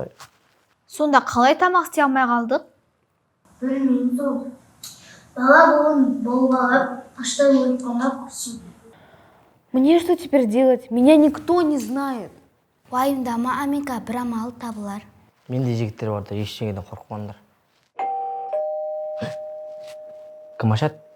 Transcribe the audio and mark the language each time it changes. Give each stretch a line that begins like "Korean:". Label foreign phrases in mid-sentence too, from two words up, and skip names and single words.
Kazakh: Сонда қалай тамақ істей алмай қалдық? Білмеймін сол. Бала болып алып, аштай өліп қалмай құрсын.
Russian: Мне что теперь делать? Меня никто не знает.
Kazakh: Уайымдама, Амика, бір амал табылар. Менде жігіттер барда ештеңеден қорықпаңдар. Кім ашады?